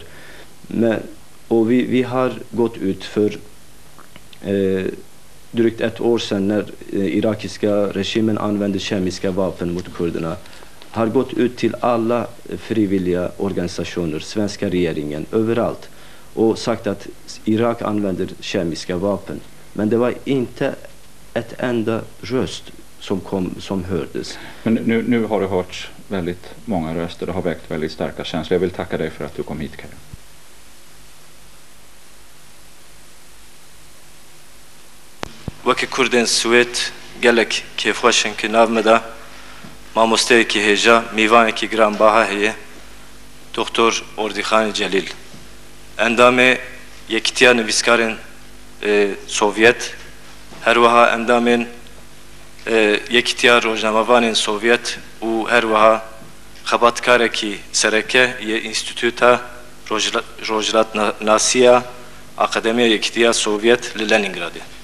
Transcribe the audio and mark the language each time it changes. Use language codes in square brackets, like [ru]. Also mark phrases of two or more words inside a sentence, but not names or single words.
[sv] Och vi har gått ut för drygt 1 år sedan, när irakiska regimen använde kemiska vapen mot kurderna, har gått ut till alla frivilliga organisationer, svenska regeringen, överallt, och sagt att Irak använder kemiska vapen. Men det var inte ett enda röst som hördes. Men nu har det hörts väldigt många röster. Det har väckt väldigt starka känslor. Jag vill tacka dig för att du kom hit, Karin. [ku] wek kurdên Swêt gelek kêfxweşin ki nav me da mamosteyekî hêja mîvanekî giranbaha heye Doktor Ordixanê Celîl. Endamê Yekîtiya Nivîskarên Sovyet, her wiha endamên Yekîtiya Rojnamevanên Sovyet û her wiha xebatkarekî sereke yê Înstitûta Rojhilatnasiya Akademiya Yekîtiya Sovyet li Leningradê.